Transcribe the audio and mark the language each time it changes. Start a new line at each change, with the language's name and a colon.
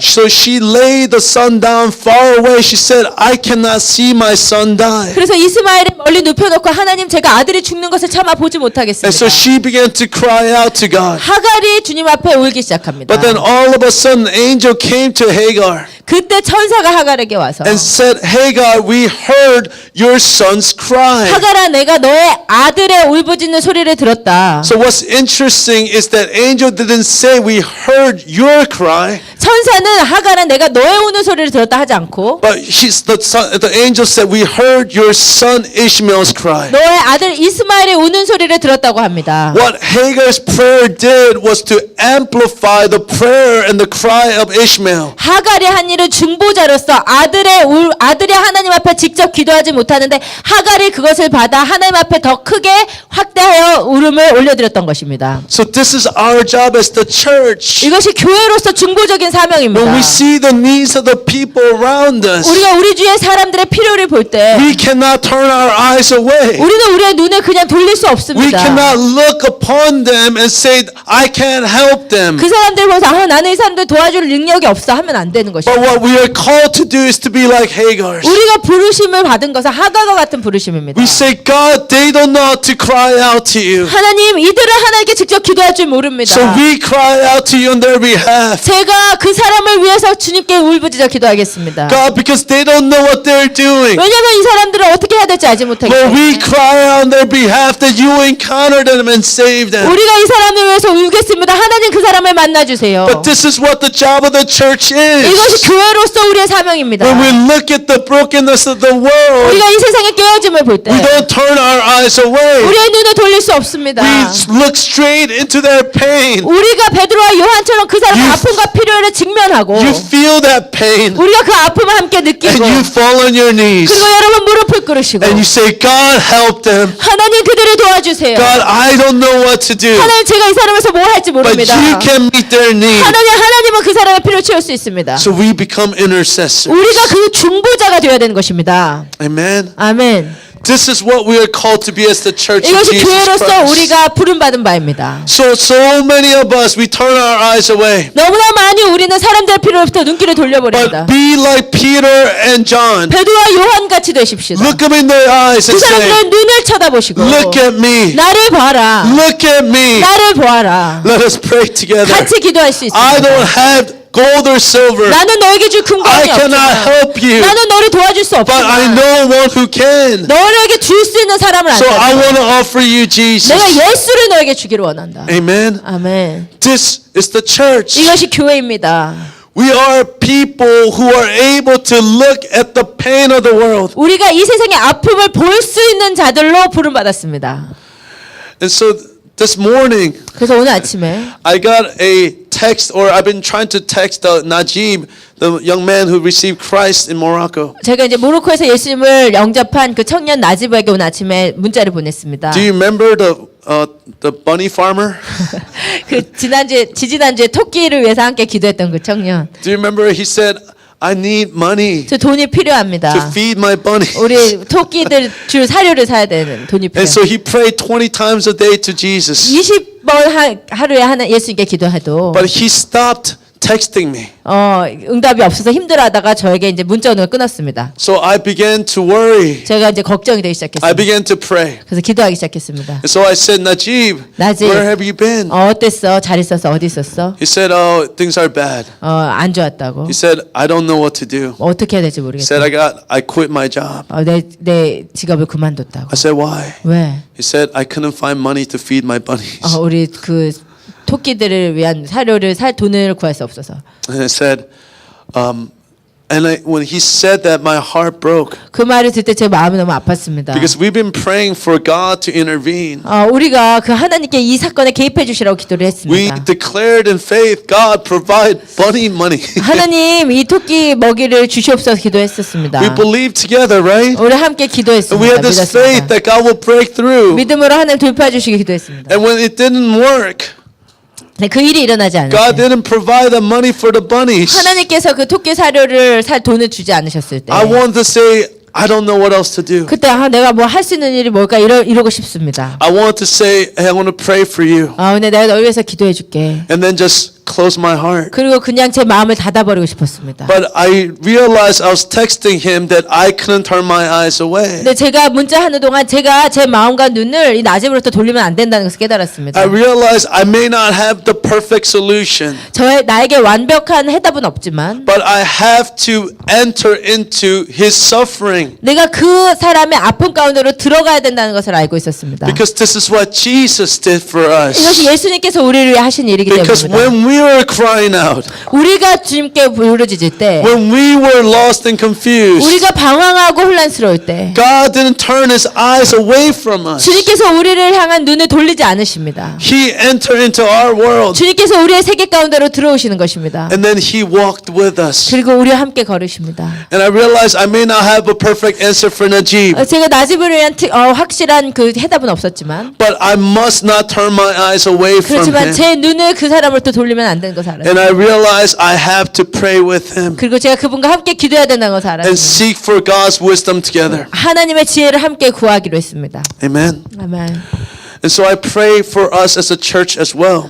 English: So she laid the son down far away. She said, I cannot see my son die.
Korean: 그래서 이스마엘을 멀리 눕혀놓고 하나님 제가 아들이 죽는 것을 참아 보지 못하겠습니다.
English: And so she began to cry out to God.
Korean: 하갈이 주님 앞에 울기 시작합니다.
English: But then all of a sudden, an angel came to Hagar
Korean: 그때 천사가 하갈에게 와서
English: and said, Hagar, we heard your son's cry.
Korean: 하갈아 내가 너의 아들의 울부짖는 소리를 들었다.
English: So what's interesting is that angel didn't say we heard your cry,
Korean: 천사는 하갈아 내가 너의 우는 소리를 들었다 하지 않고
English: but the angel said we heard your son Ishmael's cry.
Korean: 너의 아들 이스마엘의 우는 소리를 들었다고 합니다.
English: What Hagar's prayer did was to amplify the prayer and the cry of Ishmael.
Korean: 하갈이 한 일은 중보자로서 아들이 하나님 앞에 직접 기도하지 못하는데 하갈이 그것을 받아 하나님 앞에 더 크게 확대하여 울음을 올려드렸던 것입니다.
English: So this is our job as the church.
Korean: 이것이 교회로서 중보적인 사명입니다.
English: When we see the needs of the people around us,
Korean: 우리가 우리 주위의 사람들의 필요를 볼 때
English: we cannot turn our eyes away.
Korean: 우리는 우리의 눈을 그냥 돌릴 수
English: We
Korean: 없습니다.
English: cannot look upon them and say, I can't help them.
Korean: 그 사람들 보면서 나는 이 사람들 도와줄 능력이 없어 하면 안 되는
English: But
Korean: 것입니다.
English: what we are called to do is to be like Hagar.
Korean: 우리가 부르심을 받은 것은 하갈과 같은 부르심입니다.
English: We say, God, they don't know how to cry out to you.
Korean: 하나님 이들은 하나님께 직접 기도할 줄 모릅니다.
English: So we cry out to you on their behalf.
Korean: 제가 그 사람을 위해서 주님께 울부짖어 기도하겠습니다.
English: God, because they don't know what they're doing.
Korean: 왜냐하면 이 사람들은 어떻게 해야 될지 알지 못하기
English: Lord, we
Korean: 때문에
English: cry out on their behalf that you encounter them and save them.
Korean: 우리가 이 사람을 위해서 울겠습니다. 하나님 그 사람을 만나주세요.
English: But this is what the job of the church is.
Korean: 이것이 교회로서 우리의 사명입니다.
English: When we look at the brokenness of the world,
Korean: 우리가 이 세상의 깨어짐을 볼 때
English: we don't turn our eyes away.
Korean: 우리의 눈을 돌릴 수 없습니다.
English: We look straight into their pain.
Korean: 우리가 베드로와 요한처럼 그 사람의
English: You-
Korean: 아픔과 필요를 직면하고
English: You feel that pain
Korean: 우리가 그 아픔을 함께 느끼고
English: and you fall on your knees
Korean: 그리고 여러분 무릎을 꿇으시고
English: and you say, God, help them.
Korean: 하나님 그들을 도와주세요.
English: God, I don't know what to do,
Korean: 하나님 제가 이 사람에서 뭘 할지
English: but
Korean: 모릅니다.
English: you can meet their need.
Korean: 하나님은 그 사람의 필요를 채울 수 있습니다.
English: So we become intercessors.
Korean: 우리가 그 중보자가 되어야 되는 것입니다.
English: Amen.
Korean: 아멘.
English: This is what we are called to be as the church of
Korean: 이것이
English: Jesus
Korean: 교회로서
English: Christ.
Korean: 우리가 부름받은 바입니다.
English: So many of us, we turn our eyes away.
Korean: 너무나 많이 우리는 사람들의 필요로부터 눈길을 돌려버립니다.
English: But be like Peter and John.
Korean: 베드로와 요한같이 되십시오.
English: Look them in their eyes
Korean: 그
English: and say,
Korean: 사람들의 눈을 쳐다보시고
English: look at me.
Korean: 나를 봐라.
English: Look at me.
Korean: 나를 보아라.
English: Let us pray together.
Korean: 같이 기도할 수
English: I
Korean: 있습니다.
English: don't have gold or silver.
Korean: 나는 너에게 줄
English: I
Korean: 금광이
English: cannot
Korean: 없지만
English: help you.
Korean: 나는 너를 도와줄 수
English: But I
Korean: 없지만
English: know one who can.
Korean: 너에게 줄 수 있는 사람을
English: So I
Korean: 안다.
English: want to offer you Jesus.
Korean: 내가 예수를 너에게 주기를 원한다.
English: Amen.
Korean: 아멘.
English: This is the church.
Korean: 이것이 교회입니다.
English: We are people who are able to look at the pain of the world.
Korean: 우리가 이 세상의 아픔을 볼 수 있는 자들로 부름받았습니다.
English: And so this morning,
Korean: 그래서 오늘 아침에
English: I got a text, or I've been trying to text Najib, the young man who received Christ in Morocco.
Korean: 제가 이제 모로코에서 예수님을 영접한 그 청년 나지브에게 오늘 아침에 문자를 보냈습니다.
English: Do you remember the bunny farmer?
Korean: 그 지지난주에 토끼를 위해서 함께 기도했던 그 청년.
English: Do you remember he said, I need money
Korean: 저 돈이
English: to
Korean: 필요합니다.
English: feed my bunnies.
Korean: 우리 토끼들 줄 사료를 사야 되는 돈이 필요해요.
English: And so he prayed 20 times a day to Jesus.
Korean: 20번 하루에 하는 예수님께 기도해도
English: But he stopped texting me.
Korean: 응답이 없어서 힘들어하다가 저에게 이제 문자를 끊었습니다.
English: So I began to worry.
Korean: 제가 이제 걱정이 되기
English: I
Korean: 시작했습니다.
English: began to pray.
Korean: 그래서 기도하기 시작했습니다.
English: And so I said, Najib, Najib. where have you been?
Korean: 어땠어? 잘 있었어? 어디 있었어?
English: He said, oh, things are bad.
Korean: 안 좋았다고.
English: He said, I don't know what to do.
Korean: 어떻게 해야 될지
English: He
Korean: 모르겠어.
English: said, I quit my job.
Korean: 내 직업을 그만뒀다고.
English: I said, why?
Korean: 왜?
English: He said, I couldn't find money to feed my bunnies.
Korean: 우리 그 토끼들을 위한 사료를 살 돈을 구할 수 없어서.
English: And I said, And when he said that, my heart broke.
Korean: 그 말을 듣을 때 제 마음이 너무 아팠습니다.
English: Because we've been praying for God to intervene.
Korean: 우리가 그 하나님께 이 사건에 개입해 주시라고 기도를
English: We
Korean: 했습니다.
English: declared in faith, God provide bunny money.
Korean: 하나님 이 토끼 먹이를 주시옵소서 기도했었습니다.
English: We believed together, right?
Korean: 우리 함께
English: And we
Korean: 기도했습니다.
English: had this faith
Korean: 믿었습니다.
English: that God will break through.
Korean: 믿음으로 하나님 돌파해 주시기 기도했습니다.
English: And when it didn't work,
Korean: 네, 그 일이 일어나지
English: God
Korean: 않았어요.
English: didn't provide the money for the bunnies.
Korean: 하나님께서 그 토끼 사료를 살 돈을 주지 않으셨을 때
English: I wanted to say, I don't know what else to do.
Korean: 그때 내가 뭐 할 수 있는 일이 뭘까 이러고 싶습니다.
English: I wanted to say, hey, I want to pray for you.
Korean: 근데 내가 널 위해서 기도해 줄게.
English: And then just close my heart.
Korean: 그리고 그냥 제 마음을 닫아버리고 싶었습니다.
English: But I realized I was texting him that I couldn't turn my eyes away.
Korean: 근데 제가 문자하는 동안 제가 제 마음과 눈을 이 나집으로부터 돌리면 안 된다는 것을 깨달았습니다.
English: I realized I may not have the perfect solution,
Korean: 나에게 완벽한 해답은 없지만
English: but I have to enter into his suffering.
Korean: 내가 그 사람의 아픔 가운데로 들어가야 된다는 것을 알고 있었습니다.
English: Because this is what Jesus did for
Korean: 이것이
English: us.
Korean: 예수님께서 우리를 위해 하신 일이기
English: Because
Korean: 때문입니다.
English: when we were crying out,
Korean: 우리가 주님께 부르짖을 때
English: when we were lost and confused,
Korean: 우리가 방황하고 혼란스러울 때
English: God didn't turn his eyes away from us.
Korean: 주님께서 우리를 향한 눈을 돌리지 않으십니다.
English: He entered into our world
Korean: 주님께서 우리의 세계 가운데로 들어오시는 것입니다.
English: and then he walked with us.
Korean: 그리고 우리와 함께 걸으십니다.
English: And I realized I may not have a perfect answer for Najib,
Korean: 제가 나집을 위한 확실한 그 해답은 없었지만
English: but I must not turn my eyes away from
Korean: 그렇지만
English: him.
Korean: 제 눈을 그 사람으로부터 돌리면 안 되는 것을 알았어요.
English: And I realized I have to pray with him
Korean: 그리고 제가 그분과 함께 기도해야 된다는 것을
English: and
Korean: 알았어요.
English: seek for God's wisdom together.
Korean: 하나님의 지혜를 함께 구하기로 했습니다.
English: Amen.
Korean: 아멘.
English: And so I pray for us as a church as well,